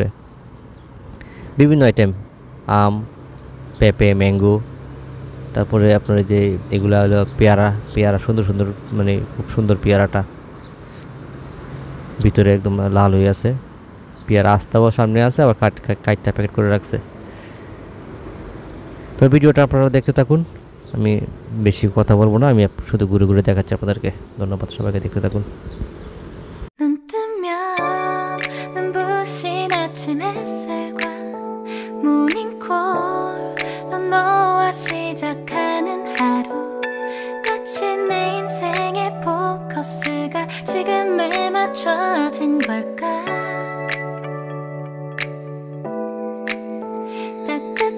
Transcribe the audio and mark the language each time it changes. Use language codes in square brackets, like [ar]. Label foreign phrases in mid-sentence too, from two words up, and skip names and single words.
[bn] বিভিন্ন আইটেম, আম, পেঁপে, ম্যাঙ্গো, তারপরে আপনার যে এগুলা হলো পেয়ারা সুন্দর মানে খুব সুন্দর পেয়ারাটা, ভিতরে একদম লাল হয়ে আছে। পেয়ারা আস্তাও সামনে আছে, আবার কাঠটা প্যাকেট করে রাখছে। তো ভিডিওটা আপনারা দেখতে থাকুন, আমি বেশি কথা বলবো না, আমি শুধু ঘুরে ঘুরে দেখাচ্ছি আপনাদেরকে। ধন্যবাদ, সবাইকে দেখতে থাকুন। [ko] 시작하는 하루 마치 내 인생의 포커스가 지금에 맞춰진 걸까